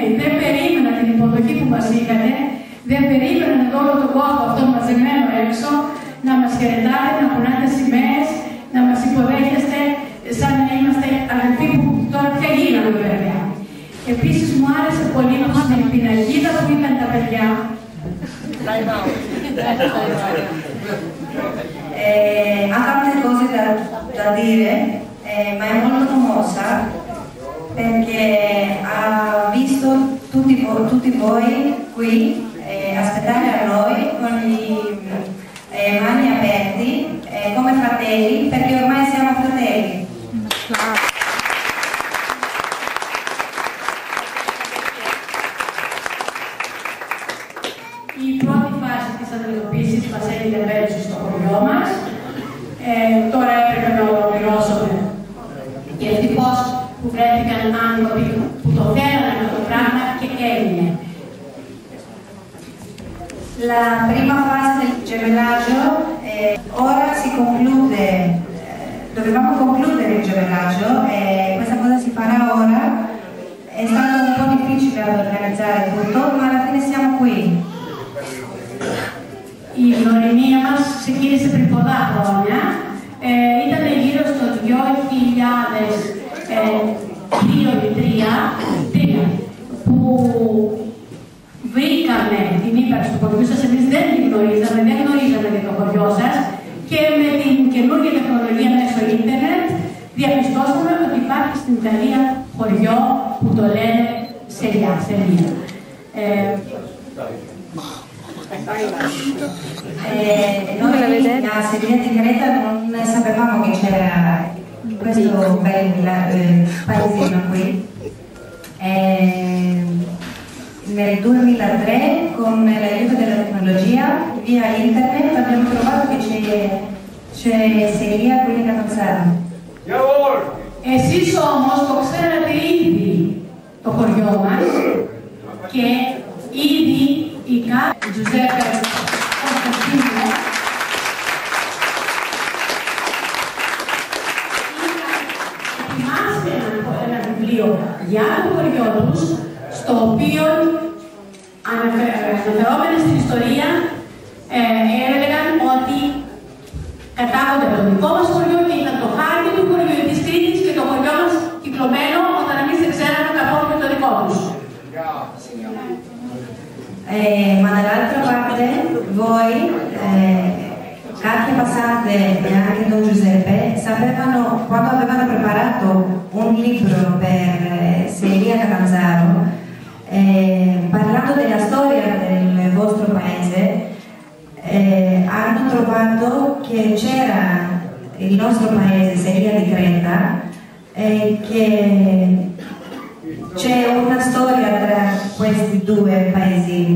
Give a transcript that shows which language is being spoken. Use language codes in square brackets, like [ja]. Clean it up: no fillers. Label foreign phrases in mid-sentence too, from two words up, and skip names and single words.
[el] Δεν περίμενα την υποδοχή που μας είχατε, δεν περίμενα εδώ όλο τον κόσμο αυτό μαζεμένο έξω, να μας χαιρετάτε, να κουνάτε σημαίες, να μας υποδέχεστε σαν να είμαστε αδελφοί που τώρα πια γίναμε βέβαια. Επίσης μου άρεσε πολύ στην πινακίδα που ήταν τα παιδιά. [it] Altre cose da dire, ma è molto commossa perché ha visto tutti voi qui aspettare a noi con le mani aperti come fratelli, perché ormai siamo fratelli. [el] Η πρώτη φάση της αντιμετωπίσης μας έγινε πέρυσι στο χωριό μας. Τώρα έπρεπε να ολοκληρώσουμε. Και ευτυχώς που βρέθηκαν άνθρωποι που το θέλανε με το πράγμα και έγινε. [it] La prima fase del gemellaggio ora si conclude, dovevamo concludere il gemellaggio e questa cosa si farà ora. È stato ad organizzare tutto, ma alla fine siamo qui. [el] Η γνωριμία μας ξεκίνησε πριν πολλά χρόνια. Ήταν γύρω στο 2002-2003 που βρήκαμε την ύπαρξη του χωριού σας. Εμείς δεν την γνωρίζαμε, δεν γνωρίζαμε για το χωριό σας και με την καινούργια τεχνολογία μέσω ίντερνετ διαπιστώσαμε ότι υπάρχει στην Ιταλία χωριό που το λένε Σελιά. [it] Noi a Sevilla di Creta non sapevamo che c'era questo bel paesino qui. Nel 2003 con l'aiuto della tecnologia via internet abbiamo trovato che c'è Σελιά qui in Catanzaro. [el] Εσείς όμως το ξέρατε ήδη το χωριό μας και ήδη η Giuseppe Costantino ετοιμάσε ένα βιβλίο για το χωριό τους, στο οποίο αναφερόμενοι στην ιστορία έλεγαν ότι κατάγονται από το δικό μας χωριό και ήταν το χάρτη του χωριού της Κρήτης και το χωριό μας κυκλωμένο όταν εμείς δεν ξέραμε καθόλου το δικό τους. [it] Ma dall'altra parte voi, Katia Passante e anche Don Giuseppe, sapevano, quando avevano preparato un libro per Seleria Catanzaro, parlando della storia del vostro paese, hanno trovato che c'era il nostro paese, Seleria di Creta, che c'è una storia tra questi due paesini.